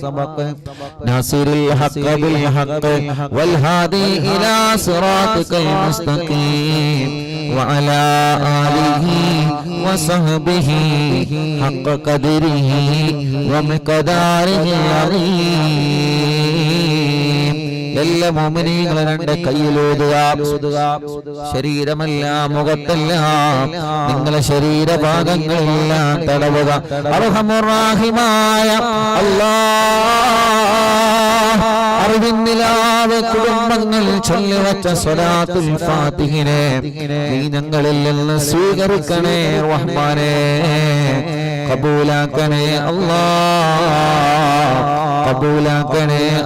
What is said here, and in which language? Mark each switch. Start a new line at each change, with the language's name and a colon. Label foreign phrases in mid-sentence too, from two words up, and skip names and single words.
Arabic: ناصر الحق بالحق والهادي إلى صراطك المستقيم وعلى آله وصحبه حق قدره ومقداره العظيم
Malayalam: എല്ലാ മുഅ്മിനീങ്ങളും രണ്ട് കൈയിലോതുക ശരീരമെല്ലാം മുഖത്തെല്ലാം നിങ്ങളുടെ ശരീരഭാഗങ്ങളെല്ലാം തടവുക അർഹമുർ റഹീമായ അല്ലാഹ് അറിവിന്നിലാവ് കുടുംബങ്ങൾ ചൊല്ലിവച്ച സ്വലാത്തുൽ ഫാത്തിഹിനെ നീ ഞങ്ങളിൽ നിന്ന് സ്വീകരിക്കണേ റഹ്മാനേ കബൂലാക്കണേ അല്ലാഹ് കബൂലാക്കണേ